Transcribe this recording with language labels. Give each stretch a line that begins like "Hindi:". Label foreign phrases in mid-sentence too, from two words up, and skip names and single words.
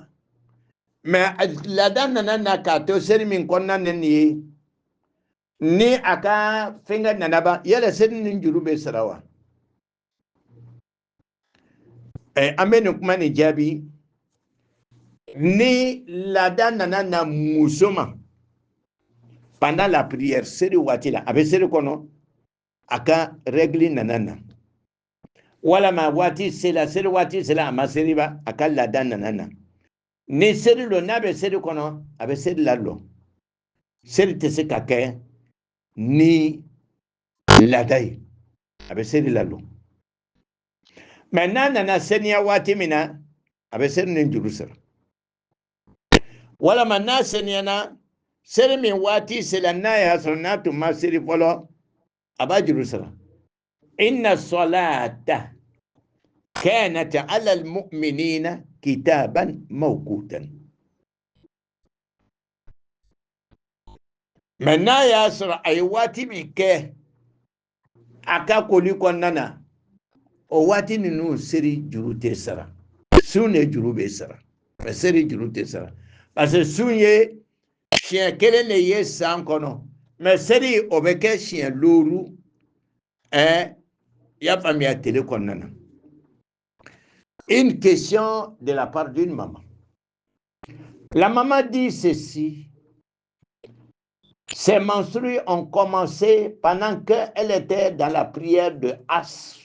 Bambara: Mais laada nana na k'a to seri min kɔnɔna na nin ye, ni a ka fɛnkɛ nana ban, yala seri nin juru bɛ sara wa? An bɛ nin kuma nin jaabi. Ni laada nana na muso ma
French: pendant la prière,
Bambara: seri waati la, a bɛ seri kɔnɔ, a ka règle nana na. Walama waati sera, seri waati sera, a ma seri ba, a ka laada nana na. Ni seri lɔ, n'a bɛ seri kɔnɔ, a bɛ seri la lɔ. Seri tɛ se ka kɛ ni laada ye, a bɛ seri la lɔ. Mais n'a nana seniya waati min na, a bɛ seri ni juru sara. Walama n'a seniyana, seri min waati sera n'a y'a sɔrɔ n'a tun ma seri fɔlɔ, a b'a juru sara.
Arabic: إن الصلاة كانت على المؤمنين كتابا موقوتا.
Bambara: Mais n'a y'a sɔrɔ a ye waati min kɛ a ka koli kɔnɔna na, o waati ninnu seri juru tɛ sara. Sun de juru bɛ sara, mais seri juru tɛ sara.
French: Parce que
Bambara: sun ye siɲɛ kelen de ye san kɔnɔ, mais seri o bɛ kɛ siɲɛ 5.
French: Il y a famille à télé qu'on a. Une question de la part d'une maman. La maman dit ceci. Ses menstrues ont commencé pendant qu'elle était dans la prière de As.